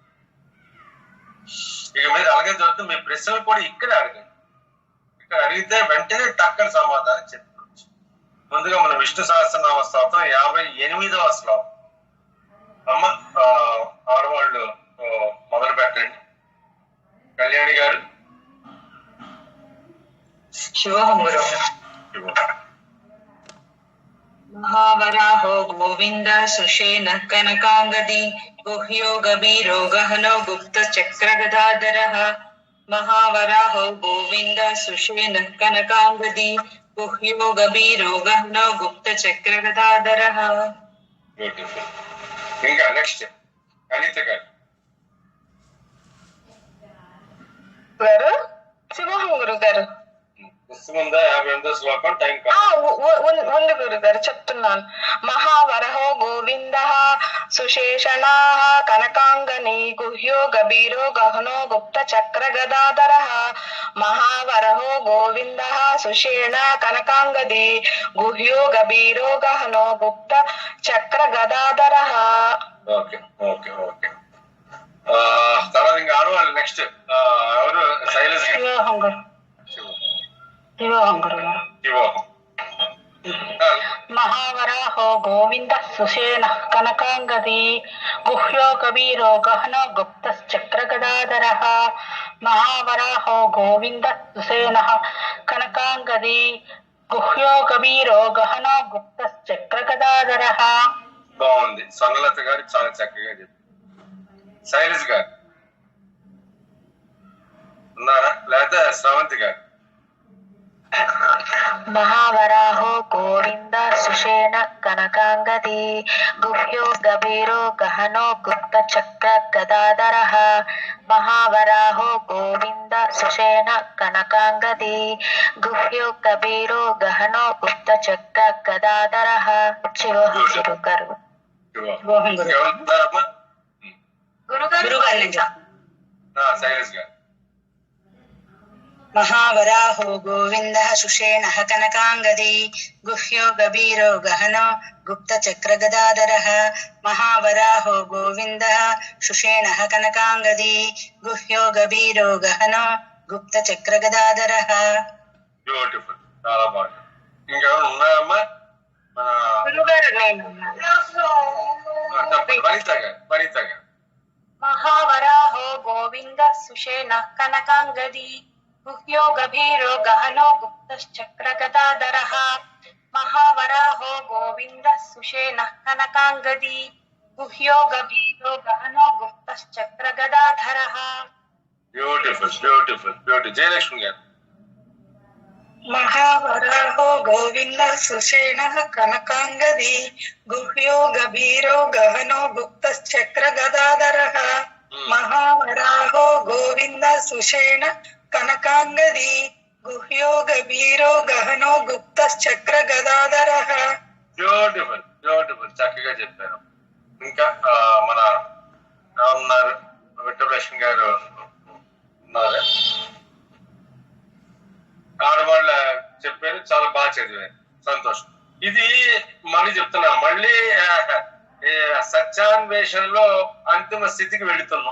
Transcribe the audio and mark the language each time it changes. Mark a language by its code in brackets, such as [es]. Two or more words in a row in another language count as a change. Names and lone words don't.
[te] ఇక మీరు అలాగే దొరుకుతుంది. మీ ప్రశ్నలు కూడా ఇక్కడే అడగండి. ఇక్కడ అడిగితే వెంటనే టక్కన సమాధానం చెప్పుకోవచ్చు. ముందుగా మన విష్ణు సహస్రనామ స్తోత్రం 58వ శ్లోకం. అమ్మ ఆడవాళ్ళు మొదలు పెట్టండి. కళ్యాణి గారు. [sa] महावराहो गोविंद सुषेण कनकांगदी गुह्यो गभीरो गहनो गुप्त चक्र गदाधरः महावराहो गोविंद सुषेण कनकांगदी गुह्यो गभीरो गहनो गुप्त चक्र गदाधरः. [te] ఇంకా నెక్స్ట్ అనిత గారు. శివోహం గురువు గారు. పుస్తకం 58వ శ్లోకం. టైం ఉంది గురుగారు, చెప్తున్నాను. [sa] మహావరహో గోవింద సుశేషణ కనకాంగని గుహ్యో గభీరో గహనో గుప్త చక్ర గదాధర మహావరహో గోవింద సుషేణ కనకాంగది గుహ్యో గభీరో గహనో గుప్త చక్ర గదాధర. [en] okay okay okay. [te] తర్వాత ఇంకా ఆడవాళ్ళు. నెక్స్ట్ ఎవరు? శైలజ. [sa] महावराहो गोविंद सुषेण कनकांगदी गुह्यो कबीरो गहनो गुप्तश्चक्र गदाधरः महावराहो गोविंद सुषेण कनकांगदी गुह्यो कबीरो गहनो गुप्तश्चक्र गदाधरः. [te] బాగుంది. సన్నలత గారు చాలా చక్కగా చెప్పారు. శైలజ గారు ఉన్నారా? లేదా శ్రవంతి గారు? [sa] महावराहो गोविंद सुषेण कनकांगदी गुह्यो गभीरो गहनो गुप्त चक्र गदाधरः महावराहो गोविंद सुषेण कनकांगदी गुह्यो गभीरो गहनो गुप्त चक्र गदाधरः. [te] శివోహం గురుగారు. శైలజ గారు. [sa] महावराहो गोविंद सुषेण कनकांगदी गुह्यो गभीरो गहनो गुप्त चक्र गदाधरः महावराहो गोविंद सुषेण कनकांगदी गुह्यो गभीरो गहनो गुप्त चक्र गदाधरः. [te] బ్యూటిఫుల్, చాలా బాగుంది. ఇంకెవరు ఉన్నారమ్మా? మన వనిత గారు. [sa] महावराहो गोविंद सुषेण कनकांगदी गुह्यो गभीरो गहनो गुप्तश्चक्र गदाधरः महावराहो गोविंद सुषेण कनकांगदी गुह्यो गभीरो गहनो गुप्तश्चक्र गदाधरः. [en] beautiful beautiful beautiful. [te] జయలక్ష్మి గారు. [sa] महावराहो गोविंद सुषेण कनकांगदी गुह्यो गभीरो गहनो गुप्तश्चक्र गदाधरः महावराहो गोविंद सुषेण कनकांगदी गुह्यो गभीरो गहनो गुप्तश्चक्र गदाधरः. [en] beautiful beautiful, [te] చక్కగా చెప్పారు. ఇంకా మన ఉన్నారు వెంకటలక్ష్మి గారు ఉన్నారు. ఆడవాళ్ళు చెప్పారు, చాలా బాగా చదివారు, సంతోషం. ఇది మళ్ళీ చెప్తున్నా, మళ్ళీ సత్యాన్వేషణలో అంతిమ స్థితికి వెళుతున్నాం.